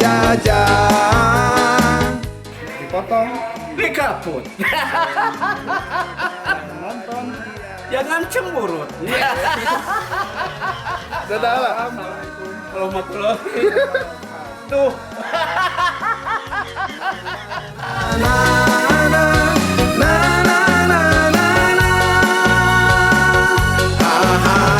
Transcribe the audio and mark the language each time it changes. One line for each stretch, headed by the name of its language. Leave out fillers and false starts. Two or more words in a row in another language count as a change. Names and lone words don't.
Indonesian: Jajang. Dikaput. Nonton. Jangan cemburut.
Arabic: Assalamualaikum warahmatullahi wabarakatuh.
Indonesian: Tuh. Na na na na na na na. Ha ha